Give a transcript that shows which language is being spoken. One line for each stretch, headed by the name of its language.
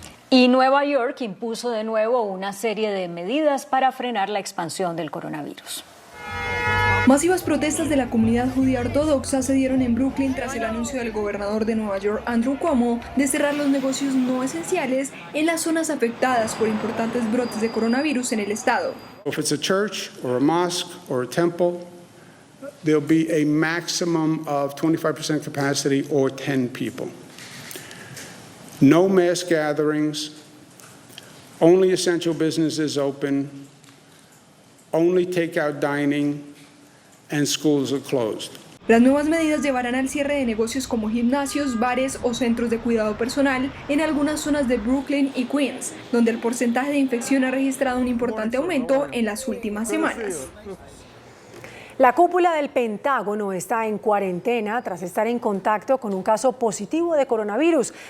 Spanish: Y Nueva York impuso de nuevo una serie de medidas para frenar la expansión del coronavirus. Masivas protestas de la comunidad judía ortodoxa se dieron en Brooklyn tras el anuncio del gobernador de Nueva York, Andrew Cuomo, de cerrar los negocios no esenciales en las zonas afectadas por importantes brotes de coronavirus en el estado.
English: If it's a church or a mosque or a temple, there'll be a maximum of 25% capacity or 10 people. No mass gatherings, only essential businesses open, only takeout dining, and schools are closed.
Spanish: Las nuevas medidas llevarán al cierre de negocios como gimnasios, bares o centros de cuidado personal en algunas zonas de Brooklyn y Queens, donde el porcentaje de infección ha registrado un importante aumento en las últimas semanas. La cúpula del Pentágono está en cuarentena tras estar en contacto con un caso positivo de coronavirus.